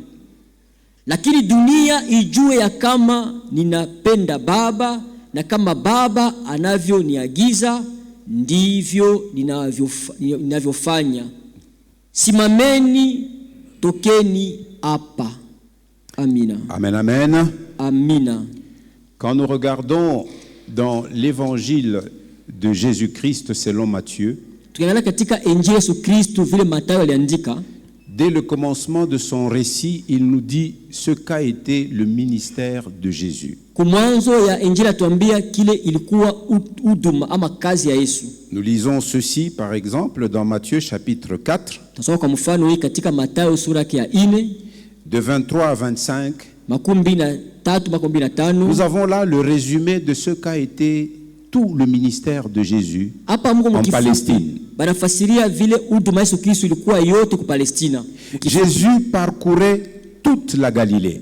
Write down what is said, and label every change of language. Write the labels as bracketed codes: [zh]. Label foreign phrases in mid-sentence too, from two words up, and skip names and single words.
[sw] Lakini dunia ijue ya kama ninapenda Baba, na kama Baba anavyoniagiza ndivyo ninavyofanya. Simameni, tokeni hapa. Amina. Amen, amen. Amina. [fr] Quand nous regardons dans l'évangile de Jésus-Christ selon Matthieu, [sw] tukiangalia katika Injili Yesu Kristo vile Mathayo aliandika, [fr] dès le commencement de son récit, il nous dit ce qu'a été le ministère de Jésus. [sw] Kumwanzo ya Injili atuambia kile ilikuwa huduma ama kazi ya Yesu. [fr] Nous lisons ceci par exemple dans Matthieu chapitre 4, [sw] Tasoma kwa mfano hii katika Mathayo sura ya 4 [fr] de 23 à 25. Nous avons là le résumé de ce qu'a été tout le ministère de Jésus en Palestine. Jésus parcourait toute la Galilée.